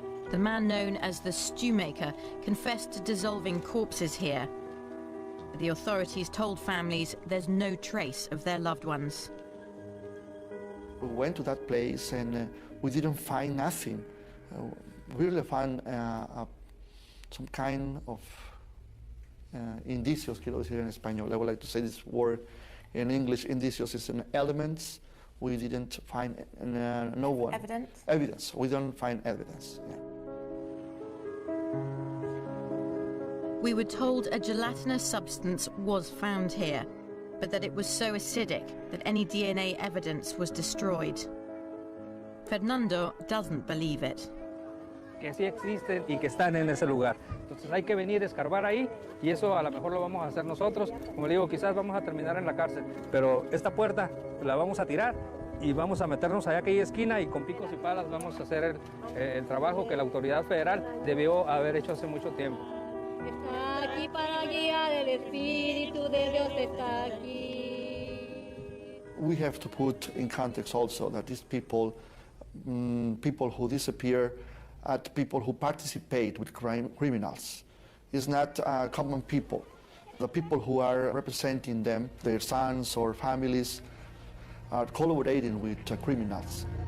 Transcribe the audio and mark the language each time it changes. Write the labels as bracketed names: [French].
[English] The man known as the Stew Maker confessed to dissolving corpses here. The authorities told families there's no trace of their loved ones. We went to that place and we didn't find nothing. We really found some kind of indicios, [Spanish] quiero decir en español. [English] I would like to say this word in English. Indicios is an elements. We didn't find no one. Evidence? Evidence. We don't find evidence. Yeah. We were told a gelatinous substance was found here, but that it was so acidic that any DNA evidence was destroyed. Fernando doesn't believe it. [Spanish] Que sí existen y que están en ese lugar. Entonces hay que venir a escarbar ahí y eso a lo mejor lo vamos a hacer nosotros. Como le digo, quizás vamos a terminar en la cárcel, pero esta puerta la vamos a tirar y vamos a meternos allá a aquella esquina y con picos y palas vamos a hacer el trabajo que la autoridad federal debió haber hecho hace mucho tiempo. Está aquí para guiar el Espíritu de Dios está aquí. [English] We have to put in context also that these people, people who disappear, people who participate with criminals, is not common people. The people who are representing them, their sons or families, are collaborating with criminals.